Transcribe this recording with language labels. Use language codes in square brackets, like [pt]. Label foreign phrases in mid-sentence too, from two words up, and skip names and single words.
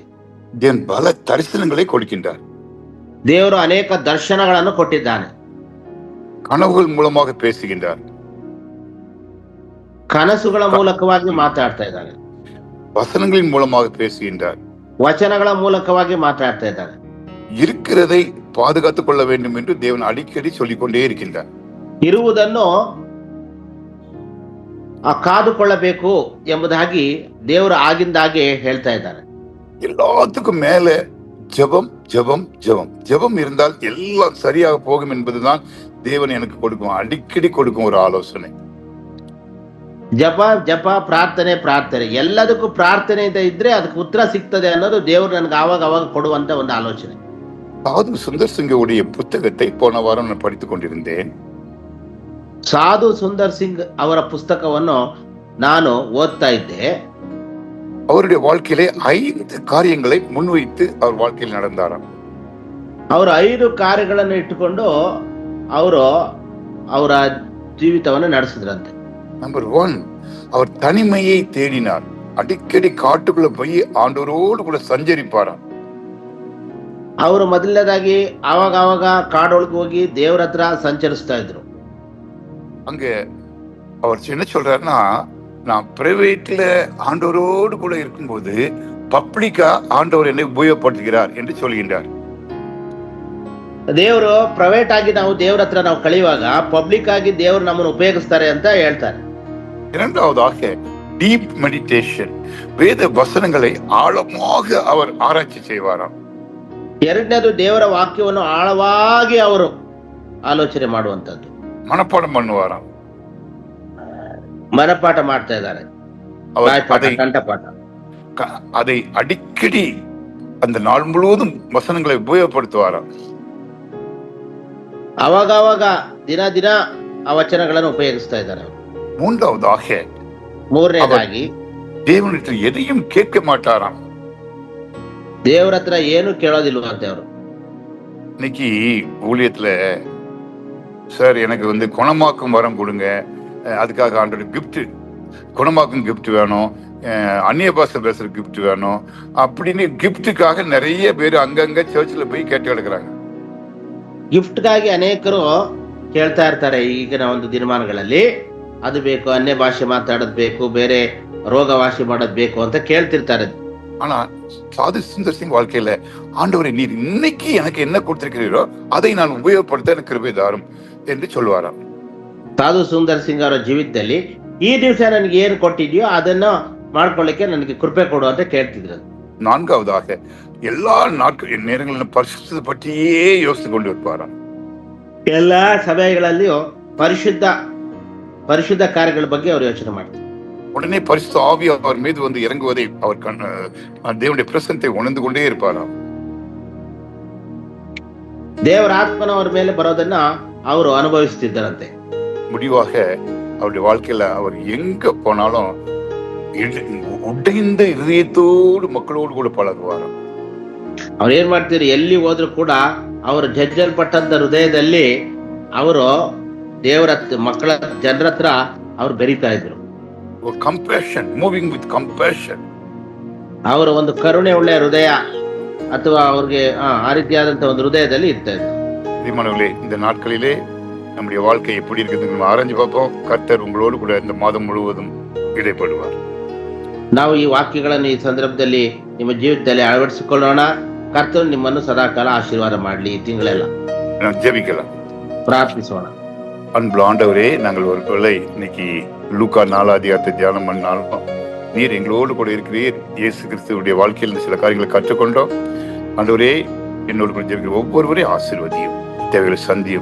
[ta] தேவன் பல தரிசனங்களை கொடுக்கின்றார். [kn] ದೇವರು ಅನೇಕ ದರ್ಶನಗಳನ್ನು ಕೊಟ್ಟಿದ್ದಾನೆ. [ta] கனவுகள் மூலமாக பேசுகின்றார். [kn] ಕನಸುಗಳ ಮೂಲಕವಾಗಿ ಮಾತಾಡ್ತಾ ಇದ್ದಾನೆ. [ta] வசனங்களின் மூலமாக பேசுகின்றார். [kn] ವಚನಗಳ ಮೂಲಕವಾಗಿ ಮಾತಾಡ್ತಾ ಇದ್ದಾನೆ. [ta] இருக்கிறதை பாதுகாத்துக் கொள்ள வேண்டும் என்று தேவன் அடிக்கடி சொல்லிக்கொண்டே இருக்கின்றார். [kn] ಇರುವುದನ್ನು ಕಾದುಕೊಳ್ಳಬೇಕು ಎಂಬುದಾಗಿ ದೇವರು ಆಗಿಂದಾಗೆ ಹೇಳ್ತಾ ಇದ್ದಾನೆ. [ta] எல்லாத்துக்கும் மேல ஜெபம் ஜெபம் ஜெபம் ஜெபம் இருந்தால் எல்லாம் சரியாக போகும் என்பதுதான் தேவன் எனக்கு கொடுக்கும், அடிக்கடி கொடுக்கும் ஒரு ஆலோசனை. [kn] ಜಪ ಜಪ ಪ್ರಾರ್ಥನೆ ಪ್ರಾರ್ಥನೆ, ಎಲ್ಲದಕ್ಕೂ ಪ್ರಾರ್ಥನೆಯಿಂದ ಇದ್ರೆ ಅದಕ್ಕೆ ಉತ್ತರ ಸಿಗ್ತದೆ ಅನ್ನೋದು ದೇವರು ನನಗೆ ಆವಾಗ ಅವಾಗ ಕೊಡುವಂತ ಒಂದು ಆಲೋಚನೆ. [ta] சாது சுந்தர் சிங்கவுடைய புத்தகத்தை போன வாரம் நான் படித்துக் கொண்டிருந்தேன். [kn] ಸಾಧು ಸುಂದರ್ ಸಿಂಗ್ ಅವರ ಪುಸ್ತಕವನ್ನು ನಾನು ಓದ್ತಾ ಇದ್ದೆ. [ta] அவருடைய வாழ்க்கையிலே 5 காரியங்களை முன்வைத்து அவர் வாழ்க்கையில் நடந்தாராம். [kn] ಅವರು 5 ಕಾರ್ಯಗಳನ್ನು ಇಟ್ಟುಕೊಂಡು ಅವರು ಅವರ ಜೀವಿತವನ್ನು ನಡೆಸಿದ್ರಂತೆ. [ta] நம்பர் 1, அவர் தனிமையை தேடினார். அடிக்கடி காட்டுக்குள்ள போய் ஆண்டவரோடு கூட சஞ்சரிப்பாராம். [kn] ಅವರು ಮೊದಲನೇದಾಗಿ ಆವಾಗ ಕಾಡೊಳಗೆ ಹೋಗಿ ದೇವರ ಹತ್ರ ಸಂಚರಿಸ್ತಾ ಇದ್ರು. [ta] அங்க அவர் என்ன சொல்றாருன்னா, நான் பிரைவேட்ல ஆண்டவரோடு கூட இருக்கும்போது பப்ளிக்கா ஆண்டவர் என்னை உபயோகப்படுத்துகிறார் என்று சொல்கின்றார். [kn] ದೇವರು ಪ್ರೈವೇಟ್ ಆಗಿ ನಾವು ದೇವರ ಹತ್ರ ನಾವು ಕಳೆಯುವಾಗ ಪಬ್ಲಿಕ್ ಆಗಿ ದೇವರು ನಮ್ಮನ್ನು ಉಪಯೋಗಿಸ್ತಾರೆ ಅಂತ ಹೇಳ್ತಾರೆ. [ta] இரண்டாவதாக [en] deep meditation, [ta] வேத வசனங்களை ஆழமாக அவர் ஆராய்ச்சி செய்வாராம். [kn] ಎರಡನೇದು ದೇವರ ವಾಕ್ಯವನ್ನು ಆಳವಾಗಿ ಅವರು ಆಲೋಚನೆ ಮಾಡುವಂತದ್ದು. [ta] மனப்பாடம் பண்ணுவாராம். [kn] ಮನಪಾಠ ಮಾಡ್ತಾ ಇದ್ದಾರೆ, ಕಂಠಪಾಠ. [ta] அதை அடிக்கடி அந்த நாள் முழுவதும் வசனங்களை உபயோகப்படுத்துவாராம். [kn] ಅವಾಗ ದಿನ ದಿನ ಆ ವಚನಗಳನ್ನು ಉಪಯೋಗಿಸ್ತಾ ಇದ್ದಾರೆ. [ta] மூன்றாவதாக [kn] ಮೂರನೇದಾಗಿ [ta] தேவனிடத்தில் எதையும் கேட்க மாட்டாராம். [kn] ದೇವರ ಹತ್ರ ಏನು ಕೇಳೋದಿಲ್ವಂತೆ ಅವರು. [ta] இன்னைக்கு ஊழியத்துல சார் எனக்கு குணமாக்கும் வரம் கொடுங்க, அதுக்காக ஆண்டோட கிஃப்ட், குணமாக்கும் கிஃப்ட் வேணும், அந்நிய பாஷை பேசுற கிஃப்ட் வேணும் அப்படின்னு கிஃப்ட்டுக்காக நிறைய பேர் அங்கங்க சர்ச்சில் போய் கேட்டு கிடக்குறாங்க. [kn] ಗಿಫ್ಟ್ಗಾಗಿ ಅನೇಕರು ಕೇಳ್ತಾ ಇರ್ತಾರೆ ಈಗಿನ ಒಂದು ದಿನಮಾನಗಳಲ್ಲಿ. ಅದು ಬೇಕು, ಅನ್ಯ ಭಾಷೆ ಮಾತಾಡೋದ್ ಬೇಕು, ಬೇರೆ ರೋಗ ವಾಸಿ ಮಾಡೋದ್ ಬೇಕು ಅಂತ ಕೇಳ್ತಿರ್ತಾರೆ. [ta] ஆனா சாது சுந்தர் சிங் வாழ்க்கையில, ஆண்டவரை நீர் இன்னைக்கு எனக்கு என்ன கொடுத்திருக்கிறீரோ அதை நான் உபயோகப்படுத்த எனக்கு கிருபை தாரும் என்று சொல்லுவாராம். [kn] ಸಾಧು ಸುಂದರ್ ಸಿಂಗ್ ಅವರ ಜೀವಿತದಲ್ಲಿ ಈ ದಿವಸ ನನಗೆ ಏನು ಕೊಟ್ಟಿದ್ಯೋ ಅದನ್ನ ಮಾಡ್ಕೊಳ್ಳಿಕ್ಕೆ ನನಗೆ ಕೃಪೆ ಕೊಡು ಅಂತ ಕೇಳ್ತಿದ್ರು. [ta] நான்காவதாக எல்லா நேரங்களிலும் பரிசுத்தத்தை பற்றியே யோசித்து கொண்டு இருப்பாராம். [kn] ಎಲ್ಲಾ ಸಮಯಗಳಲ್ಲಿಯೂ ಪರಿಶುದ್ಧ ಕಾರ್ಯಗಳ ಬಗ್ಗೆ ಅವರು ಯೋಚನೆ ಮಾಡ್ತಾರೆ. [ta] உடனே பரிசுத்த ஆவி அவர் மீது இறங்குவதை அவர் தேவனுடைய பிரசன்னத்தை உணர்ந்து கொண்டே இருப்பாராம். [kn] ದೇವರ ಆತ್ಮನ ಅವರ ಮೇಲೆ ಬರೋದನ್ನ ಅವರು ಅನುಭವಿಸುತ್ತಿದ್ದರಂತೆ. [ta] முடிவாக அவருடைய வாழ்க்கையில அவர் எங்க போனாலும் உடைந்த இதயத்தோடு மக்களோடு கூட பழகுவாராம். [kn] ಅವ್ರು ಏನ್ ಮಾಡ್ತಿದ್ರು, ಎಲ್ಲಿ ಹೋದ್ರು ಕೂಡ ಅವರು ಜಜ್ಜಲ್ಪಟ್ಟಂತ ಹೃದಯದಲ್ಲಿ ಅವರು ದೇವರ ಮಕ್ಕಳ ಜನರ ಹತ್ರ ಅವ್ರು ಬೆರೀತಾ ಇದ್ರು. [en] compassion, moving with compassion. [kn] ಅವರ ಒಂದು ಕರುಣೆ ಉಳ್ಳ ಹೃದಯ ಅಥವಾ ಅವ್ರಿಗೆ ಆ ರೀತಿಯಾದಂತ ಒಂದು ಹೃದಯದಲ್ಲಿ ಇರ್ತಾ ಇದ್ರು. [ta] பிரியமானவர்களே, இந்த நாட்களிலே நம்முடைய வாழ்க்கை எப்படி இருக்குது நம்ம ஆராய்ஞ்சு பார்ப்போம். கர்த்தர் உங்களோடு கூட இந்த மாதம் முழுவதும் இடைப்படுவார். [kn] ನಾವು ಈ ವಾಕ್ಯಗಳನ್ನು ಈ ಸಂದರ್ಭದಲ್ಲಿ ನಿಮ್ಮ ಜೀವಿತದಲ್ಲಿ ಅಳವಡಿಸಿಕೊಳ್ಳೋಣ. ಕರ್ತನು ನಿಮ್ಮನ್ನು ಸದಾಕಾಲ ಆಶೀರ್ವಾದ ಮಾಡಲಿ. ಈ ತಿಂಗಳೆಲ್ಲ [ta] நாம் ஜெபிக்கலாம். [kn] ಪ್ರಾರ್ಥಿಸೋಣ. [ta] அன்புள்ள ஆண்டவரே, நாங்கள் ஒரு வேளை இன்னைக்கு லூக்கா 4 அதிகாரத்தை தியானம் பண்ணாலும் நீர் எங்களோடு கூட இருக்கிறீர். இயேசு கிறிஸ்துவுடைய வாழ்க்கையில் சில காரியங்களை கற்றுக்கொண்டோம். ஆண்டவரே, என்னோடு கூட ஜெபிக்கிற ஒவ்வொருவரையும் ஆசீர்வதியும், தேவைகளை சந்தியும்.